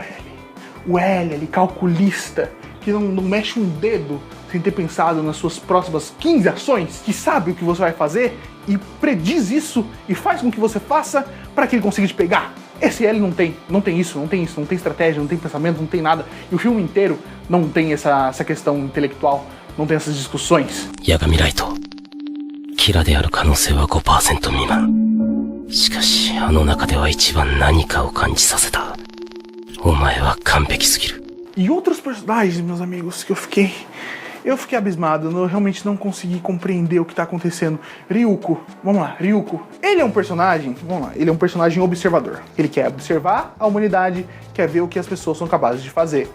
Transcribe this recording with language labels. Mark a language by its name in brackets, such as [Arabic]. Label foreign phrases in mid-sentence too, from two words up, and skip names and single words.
[Portuguese] O L ali, calculista, que não mexe um dedo sem ter pensado nas suas próximas 15 ações, que sabe o que você vai fazer e prediz isso e faz com que você faça para que ele consiga te pegar. Esse L não tem isso, não tem estratégia, não tem pensamento, não tem nada. E o filme inteiro não tem essa questão intelectual, não tem essas discussões. [Japanese] Yagami Light, Kira である可能性は 5% 未満。しかし、あの中では一番何かを感じさせた。お前は完璧すぎる。 [Portuguese] E outros personagens, meus amigos, que eu fiquei abismado, eu realmente não consegui compreender o que tá acontecendo. Ryuko, vamos lá, Ryuko. Ele é um personagem, ele é um personagem observador. Ele quer observar a humanidade, quer ver o que as pessoas são capazes de fazer.